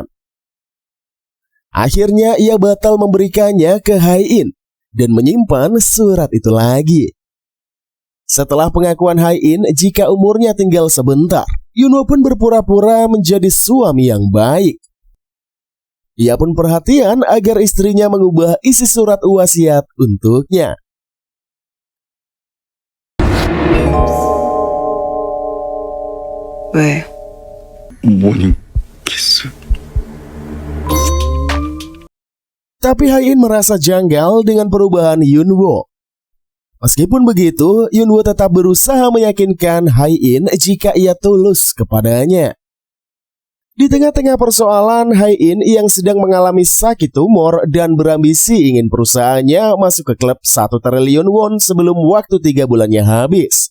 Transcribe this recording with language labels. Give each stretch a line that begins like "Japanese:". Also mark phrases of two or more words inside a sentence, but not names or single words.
Indonesian: Akhirnya ia batal memberikannya ke Hae-in dan menyimpan surat itu lagi. Setelah pengakuan Hae-in jika umurnya tinggal sebentar, Hyunwoo pun berpura-pura menjadi suami yang baik. Ia pun perhatian agar istrinya mengubah isi surat wasiat untuknya.
Korean: 왜?
English: morning kiss.
Indonesian: Tapi Hae-in merasa janggal dengan perubahan Hyunwoo. Meskipun begitu, Hyunwoo tetap berusaha meyakinkan Hae-in jika ia tulus kepadanya. Di tengah-tengah persoalan, Hae-in yang sedang mengalami sakit tumor dan berambisi ingin perusahaannya masuk ke klub 1 triliun won sebelum waktu 3 bulannya habis.